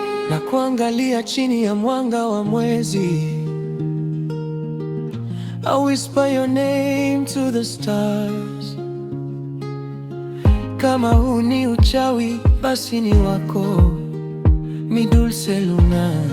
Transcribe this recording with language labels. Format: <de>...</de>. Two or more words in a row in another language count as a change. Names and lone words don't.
<sw>Na kuangalia chini ya mwanga wa mwezi.</sw> <en>I whisper your name to the stars.</en> <sw>Kama huu ni uchawi, basi ni wako.</sw> <es>Mi dulce luna.</es>